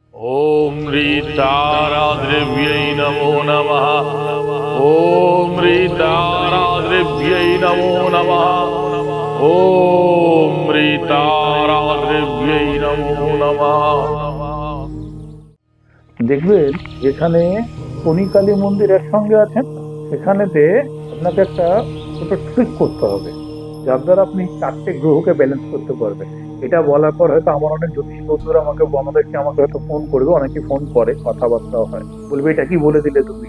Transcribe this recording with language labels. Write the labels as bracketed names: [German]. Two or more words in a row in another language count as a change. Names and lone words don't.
[Sanskrit] ओम ह्रीताराद्रिव्यै नमो नमः। ओम ह्रीताराद्रिव्यै नमो नमः। ओम ह्रीताराद्रिव्यै नमो नमः। [Bangla] দেখবেন যেখানে শনি কালী মন্দির একসঙ্গে আছেন সেখানেতে আপনাকে একটা ছোট ট্রিক করতে হবে, যার দ্বারা আপনি চারটে গ্রহকে ব্যালেন্স করতে পারবেন। এটা বলার পর হয়তো আমার অনেক জ্যোতিষ বন্ধুরা আমাকে হয়তো ফোন করবে, অনেকে ফোন করে, কথাবার্তা হয়, বলবে এটা কি বলে দিলে তুমি।